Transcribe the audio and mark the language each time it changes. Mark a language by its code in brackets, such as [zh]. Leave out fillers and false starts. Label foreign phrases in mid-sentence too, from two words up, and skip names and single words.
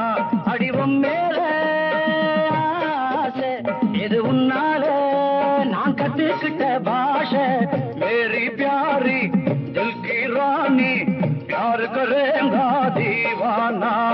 [ta] அடிவம் மேலே ஆசை, இது உன்னால நான் கத்துக்கிட்ட பாஷை. [hi] मेरी प्यारी दिल की रानी प्यार करेगा दीवाना.